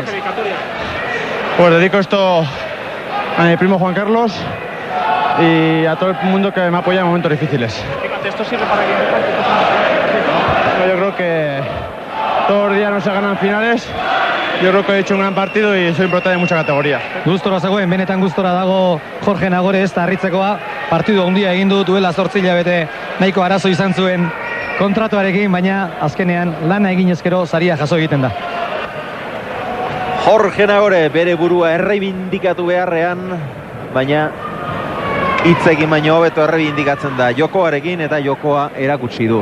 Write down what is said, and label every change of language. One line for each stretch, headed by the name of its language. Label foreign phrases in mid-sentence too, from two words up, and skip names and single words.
Spanish: Pues dedico esto a mi primo Juan Carlos y a todo el mundo que me apoya en momentos difíciles. ¿Esto sirve para que Yo creo que todos los días no se ganan finales. Yo creo que he hecho un gran partido y soy un prota de mucha categoría.
Basque: Gustora zegoen, benetan gustora dago Jorge Nagore ez da harritzekoa. Partidu handia egin du, duela 8 hilabete nahiko arazo izan zuen kontratuarekin, baina azkenean lana egin ezkero saria jaso egiten da. Jorge Nagore bere burua erreibindikatu beharrean, baina hitzekin baino hobeto erreibindikatzen da jokoarekin eta jokoa erakutsi du.